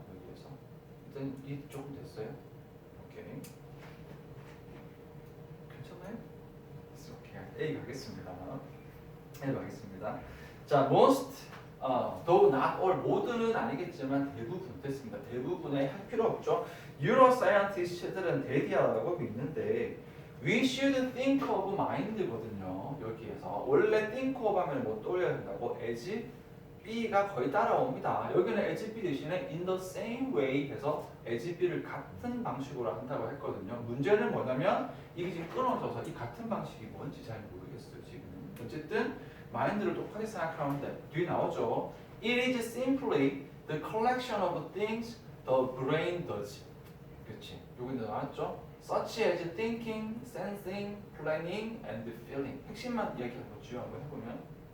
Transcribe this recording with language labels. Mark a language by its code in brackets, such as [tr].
[ko] 여기에서 일단 이 조금 됐어요. 오케이. 괜찮나요? 오케이. A 가겠습니다. A 가겠습니다. 자, [en] most, though not all, [ko] 모두는 아니겠지만 대부분 됐습니다. 대부분에 할 필요 없죠. Neuroscientist들은 대디하라고 믿는데 [en] we should think of mind [ko] 거든요. 여기에서 원래 think of 하면 뭐 떠올려야 된다고? as B가 거의 따라옵니다. 여기는 as B 대신에 [en] in the same way [ko] 해서 as B를 같은 방식으로 한다고 했거든요. 문제는 뭐냐면 이게 지금 끊어져서 이 같은 방식이 뭔지 잘 모르겠어요. 지금 어쨌든 마인드를 똑같이 생각하는데 뒤에 나오죠. [en] It is simply the collection of things the brain does. [ko] 그렇지. 여기 나왔죠. [en] Such as thinking, sensing, planning, and feeling. [ko] 핵심만 이야기하고 지우 한번 해보면.